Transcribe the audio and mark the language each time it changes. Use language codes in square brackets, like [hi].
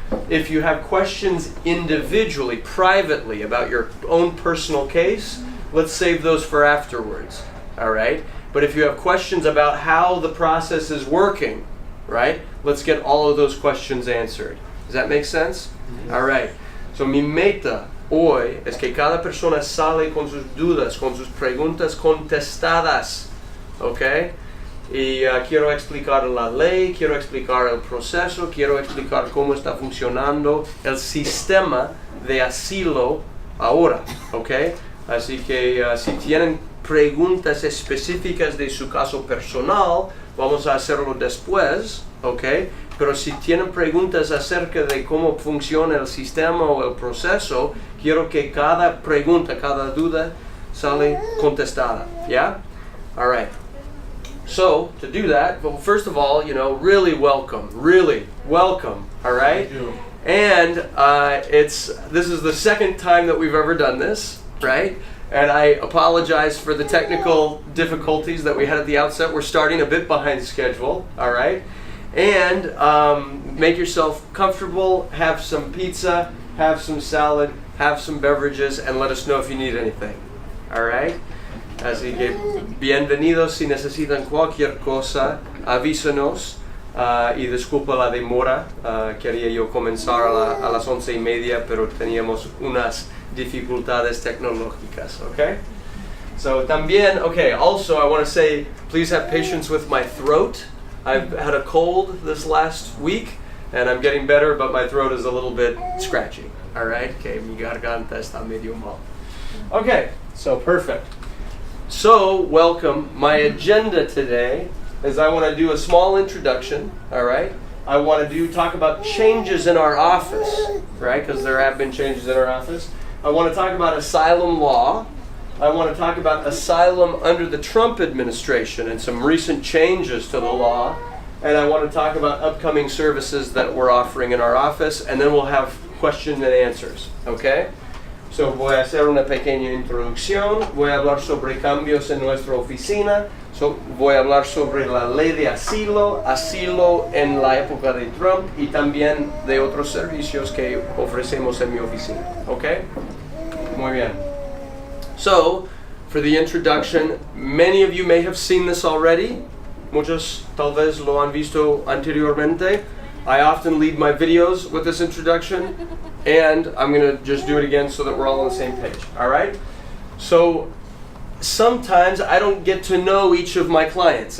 [en] If you have questions individually, privately, about your own personal case, let's save those for afterwards, all right? But if you have questions about how the process is working, right, let's get all of those questions answered. Does that make sense? Mm-hmm. All right. [es] So mi meta hoy es que cada persona sale con sus dudas, con sus preguntas contestadas, ¿ok? Y quiero explicar la ley, quiero explicar el proceso, quiero explicar cómo está funcionando el sistema de asilo ahora, ¿ok? Así que si tienen preguntas específicas de su caso personal, vamos a hacerlo después, ¿ok? Pero si tienen preguntas acerca de cómo funciona el sistema o el proceso, quiero que cada pregunta, cada duda sale contestada, ¿ya? [en] All right. So, to do that, well, first of all, really welcome, all right? And this is the second time that we've ever done this, right? And I apologize for the technical difficulties that we had at the outset. We're starting a bit behind schedule, all right? And make yourself comfortable, have some pizza, have some salad, have some beverages, and let us know if you need anything, all right? [es] Así que bienvenidos. Si necesitan cualquier cosa, avísanos. Y disculpa la demora. Quería yo comenzar a las 11:30, pero teníamos unas dificultades tecnológicas. [en] Okay? So [es] también, [en] also I want to say, please have patience with my throat. I've had a cold this last week, and I'm getting better, but my throat is a little bit scratchy. All right? [es] Okay, mi garganta está medio mal. [en] Okay, so perfect. So, welcome. My agenda today is I want to do a small introduction, all right? I want to talk about changes in our office, right? Because there have been changes in our office. I want to talk about asylum law. I want to talk about asylum under the Trump administration and some recent changes to the law. And I want to talk about upcoming services that we're offering in our office. And then we'll have question and answers, okay? [es] So, voy a hacer una pequeña introducción, voy a hablar sobre cambios en nuestra oficina, voy a hablar sobre la ley de asilo en la época de Trump y también de otros servicios que ofrecemos en mi oficina. ¿Ok? Muy bien. [en] So, for the introduction, many of you may have seen this already. [es] Muchos tal vez lo han visto anteriormente. [en] I often lead my videos with this introduction, and I'm going to just do it again so that we're all on the same page. All right? So, sometimes I don't get to know each of my clients.